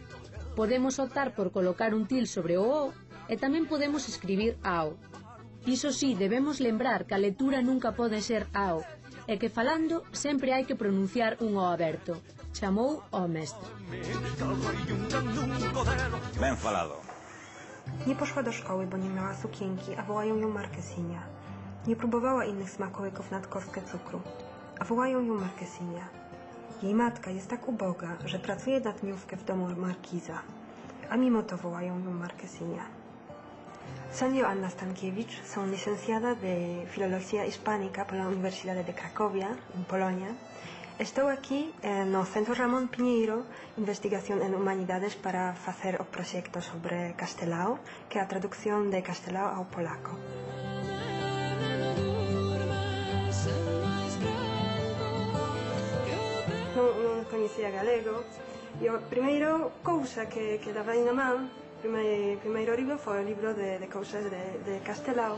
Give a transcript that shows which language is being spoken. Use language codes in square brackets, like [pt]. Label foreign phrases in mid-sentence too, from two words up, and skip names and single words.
[gl] Podemos optar por colocar un til sobre o O e tamén podemos escribir AO. Iso sí, debemos lembrar que a lectura nunca pode ser AO e que falando sempre hai que pronunciar un O aberto. Chamou o mestre. Ben falado. [pl] Nie poszła do szkoły, bo nie miała sukienki, a wołają ją Marquesinia. Nie próbowała innych smakołyków nad kostkę cukru, a wołają ją Marquesinia. Jej matka jest tak uboga, że pracuje na dniówkę w domu markiza, a mimo to wołają ją Marquesinia. [es] Soy Anna Stankiewicz, soy licenciada de Filología Hispánica por la Universidad de Cracovia, en Polonia. Estoy aquí no Centro Ramón Pinheiro, Investigación en Humanidades, para hacer un proyecto sobre castelao, que es la traducción de castelao ao polaco. [gl] Non coñecía galego e a primeira cousa que daba na man, primeiro libro foi o libro de cousas de castelao.